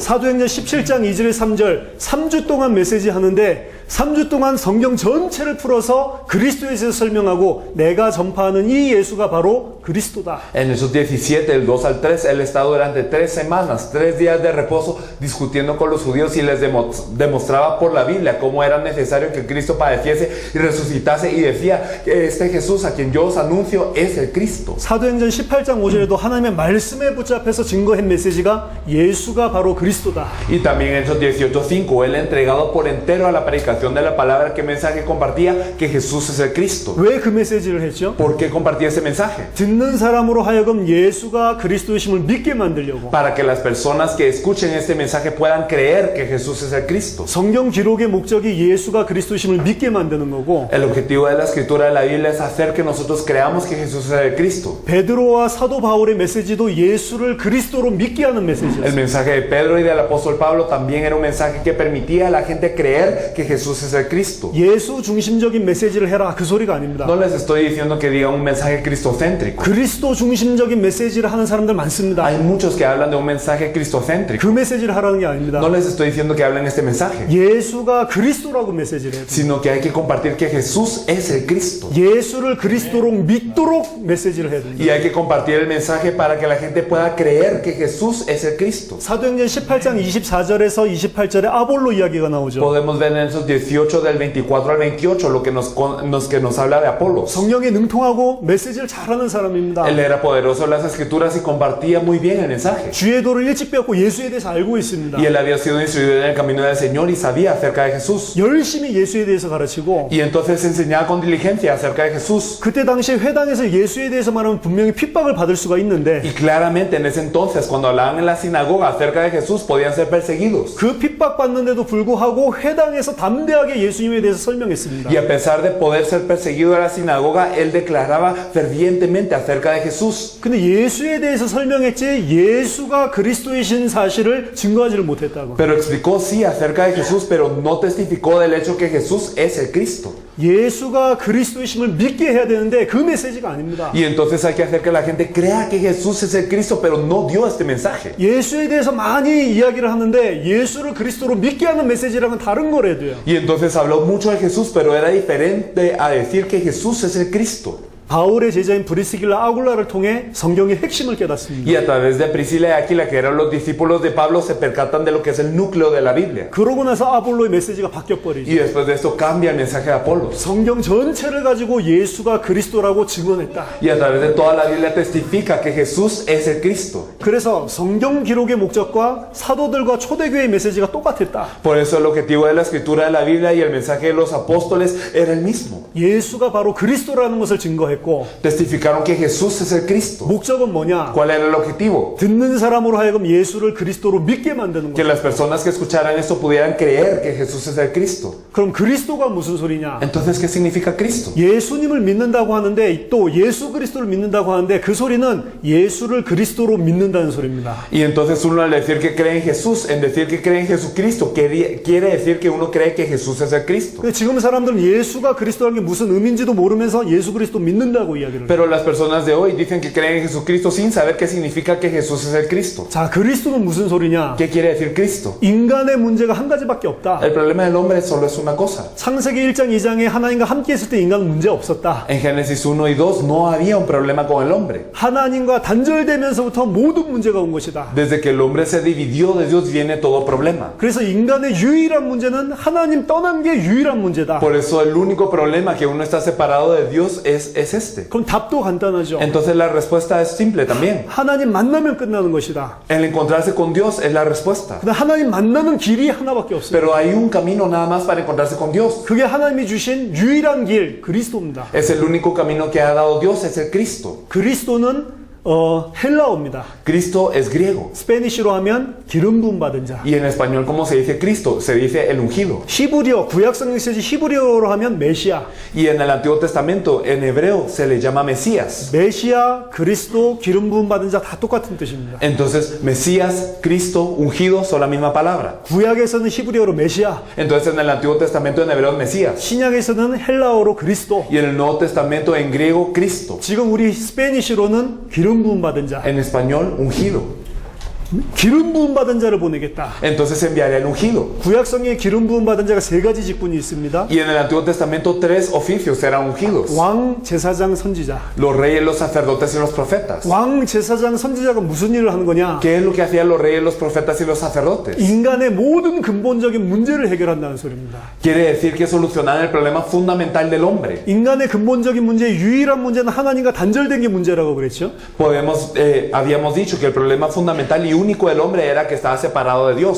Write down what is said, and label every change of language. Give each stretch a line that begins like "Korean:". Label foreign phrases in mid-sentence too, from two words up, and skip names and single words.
Korean: 사도행전 17장 2절 3절 3주 동안 메시지 하는데 3주 동안 성경 전체를 풀어서 그리스도에 대해서 설명하고 내가 전파하는 이 예수가 바로 그리스도다.
Spanish: En Hechos 17, del 2 al 3, él está durante 3 semanas, 3 días de reposo, discutiendo con los judíos y les demostraba por la Biblia cómo era necesario que Cristo padeciese y resucitase, y decía que este Jesús a quien yo os anuncio es el Cristo.
Korean: 사도행전 18장 5절에도 하나님의 말씀에 붙잡혀서 증거한 메시지가 예수가 바로 그리스도다.
Spanish: Y también en Hechos 18:5, él entregado por entero a la predicación de la palabra, ¿qué mensaje compartía? Que Jesús es el Cristo.
Korean: 왜 그 메시지를 했죠?
Spanish: ¿Por qué compartía ese mensaje?
Korean: 듣는 사람으로 하여금 예수가 그리스도이심을 믿게 만들려고.
Spanish: Para que las personas que escuchen este mensaje puedan creer que Jesús es el Cristo.
Korean: 성경 기록의 목적이 예수가 그리스도이심을 믿게 만드는 거고.
Spanish: El objetivo de la escritura de la Biblia es hacer que nosotros creamos que Jesús es el Cristo.
Korean: 베드로와 사도 바울의 메시지도 예수를 그리스도로 믿게 하는 El 메시지였어요.
Spanish: mensaje de Pedro y del apóstol Pablo también era un mensaje que permitía a la gente creer que Jesús es el Cristo.
Korean: 예수 중심적인 메시지를 해라 그 소리가 아닙니다.
Spanish: No les estoy diciendo que digan un mensaje cristocéntrico.
Korean: 그리스도 중심적인 메시지를 하는 사람들 많습니다.
Spanish: Hay muchos que hablan de un mensaje 그 cristocéntrico.
Korean: 메시지를 하라는 게 아닙니다.
Spanish: No les estoy diciendo que hablen este mensaje,
Korean: 예수가 그리스도라고 메시지를 해요.
Spanish: sino que hay que compartir que Jesús es el Cristo.
Korean: 예수를 그리스도로 믿도록 메시지를 해야 됩니다.
Spanish: Y hay que compartir el mensaje para que la gente pueda creer que Jesús es el Cristo.
Korean: 사도행전 18장 24절에서 28절에 아볼로 이야기가 나오죠.
Spanish: Podemos ver en esos 18 del 24 al 28 lo que nos habla de Apolos.
Korean: 성령에 능통하고 메시지를 잘하는 사람입니다.
Spanish: Él era poderoso en las escrituras y compartía muy bien el mensaje.
Korean: 주의 도를 일찍 배웠고 예수에 대해서 알고 있습니다.
Spanish: Y él había sido instruido en el camino del Señor y sabía acerca de Jesús.
Korean: 열심히 예수에 대해서 가르치고
Spanish: Y entonces enseñaba con diligencia acerca de Jesús.
Korean: 그때 당시 회당에서 예수에 대해서 말하면 분명히 핍박을 받을 수가 있는데
Spanish: Y claramente en ese entonces, cuando hablaban en la sinagoga acerca de Jesús, podían ser perseguidos.
Korean: 그 핍박받는데도 불구하고 회당에서 담대하게 예수님에 대해서 설명했습니다.
Spanish: Y a pesar de poder ser perseguido en la sinagoga, él declaraba fervientemente acerca de Jesús.
Korean: 근데 예수에 대해서 설명했지 예수가 그리스도이신 사실을 증거하지를 못했다고.
Spanish: Pero explicó sí acerca de Jesús, pero no testificó del hecho que Jesús es el Cristo.
Korean: 예수가 그리스도이심을 믿게 해야 되는데 그 메시지가 아닙니다.
Spanish: Y entonces hay que hacer que la gente crea que Jesús es el Cristo, pero no dio este mensaje.
Korean: 예수에 대해서 많이 이야기를 하는데 예수를 그리스도로 믿게 하는 메시지랑은 다른 거래도요.
Spanish: Y entonces habló mucho de Jesús, pero era diferente a decir que Jesús es el Cristo.
Korean: 바울의 제자인 브리스길라 아굴라를 통해 성경의 핵심을 깨닫습니다.
Spanish: Y a través de Priscila y Aquila, que eran los discípulos de Pablo, se percatan de lo que es el núcleo de la Biblia.
Korean: 그러고 나서 아볼로의 메시지가 바뀌어버리죠.
Spanish: Y después de esto cambia el mensaje de Apolos.
Korean: 성경 전체를 가지고 예수가 그리스도라고 증언했다.
Spanish: Y a través de toda la Biblia testifica que Jesús es el Cristo.
Korean: 그래서 성경 기록의 목적과 사도들과 초대교회의 메시지가 똑같았다.
Spanish: Por eso el objetivo de la escritura de la Biblia y el mensaje de los apóstoles era el mismo.
Korean: 예수가 바로 그리스도라는 것을 증거했고
Spanish: Testificaron que Jesús es el Cristo.
Korean: 목적은 뭐냐?
Spanish: ¿Cuál era el objetivo?
Korean: 듣는 사람으로 하여금 예수를 그리스도로 믿게 만드는 Que 거예요.
Spanish: las personas que escucharan esto pudieran creer que Jesús es el Cristo.
Korean: 그럼 그리스도가 무슨 소리냐?
Spanish: Entonces, ¿qué significa Cristo?
Korean: 예수님을 믿는다고 하는데 또 예수 그리스도를 믿는다고 하는데 그 소리는 예수를 그리스도로 믿는다는 소리입니다.
Spanish: Y entonces uno al decir que cree en Jesús, en decir que cree en Jesucristo, quiere decir que uno cree que Jesús es el Cristo.
Korean: 근데 지금 사람들은 예수가 그리스도라는 게 무슨 의미인지도 모르면서 예수 그리스도 믿는다고 이야기를 해요.
Spanish: Pero las personas de hoy dicen que creen en Jesucristo sin saber qué significa que Jesús es el Cristo.
Korean: 자, 그리스도는 무슨 소리냐?
Spanish: ¿Qué quiere decir Cristo?
Korean: 인간의 문제가 한 가지밖에 없다.
Spanish: El problema del hombre solo es una cosa.
Korean: 창세기 1장 2장에 하나님과 함께 있을 때 인간은 문제 없었다.
Spanish: En Génesis 1 y 2 no había un problema con el hombre.
Korean: 하나님과 단절되면서부터 모든 문제가 온 것이다.
Spanish: Desde que el hombre se dividió de Dios viene todo problema.
Korean: 그래서 인간의 유일한 문제는 하나님 떠난 게 유일한 문제다.
Spanish: Por eso el único problema que uno está separado de Dios es este.
Korean: 그럼 답도 간단하죠.
Spanish: Entonces la respuesta es simple también.
Korean: 하나님 만나면 끝나는 것이다.
Spanish: El encontrarse con Dios es la respuesta.
Korean: 근데 하나님 만나는 길이 하나밖에 없어요.
Spanish: Pero hay un camino nada más para encontrarse con Dios.
Korean: 그게 하나님이 주신 유일한 길, 그리스도입니다.
Spanish: Es el único camino que ha dado Dios, es el Cristo.
Korean: 그리스도는 헬라어입니다.
Spanish: Cristo es griego.
Korean: 스페니쉬로 하면 기름 부음 받은 자.
Spanish: Y en español, ¿cómo se dice Cristo? Se dice el ungido.
Korean: 히브리어, 구약 성경 쓰지 히브리어로 하면 메시아.
Spanish: Y en el Antiguo Testamento, en hebreo, se le llama Mesías.
Korean: 메시아, 그리스도, 기름 부음 받은 자 다 똑같은 뜻입니다.
Spanish: Entonces, Mesías, Cristo, ungido son la misma palabra.
Korean: 구약에서는 히브리어로 메시아,
Spanish: Entonces, en el Antiguo Testamento, en hebreo, es Mesías.
Korean: 신약에서는 헬라어로 그리스도.
Spanish: Y en el Nuevo Testamento, en griego, Cristo.
Korean: 지금 우리 스페니쉬로는 기름 부음 받은 자.
Spanish: En español, ungido.
Korean: 기름 부음 받은 자를 보내겠다.
Spanish: Entonces enviaré al ungido.
Korean: 구약 성경에 기름 부음 받은 자가 세 가지 직분이 있습니다.
Spanish: Y en el Antiguo Testamento 3 oficios eran ungidos.
Korean: 왕, 제사장, 선지자.
Spanish: Los reyes, los sacerdotes y los profetas.
Korean: 왕, 제사장, 선지자가 무슨 일을 하는 거냐?
Spanish: ¿Qué es lo que hacían los reyes, los profetas y los sacerdotes?
Korean: 인간의 모든 근본적인 문제를 해결한다는 소리입니다.
Spanish: Quiere decir que solucionaban el problema fundamental del hombre.
Korean: 인간의 근본적인 문제, 유일한 문제는 하나님과 단절된 게 문제라고 그랬죠.
Spanish: Habíamos dicho que el problema fundamental y único del hombre era que estaba separado de Dios.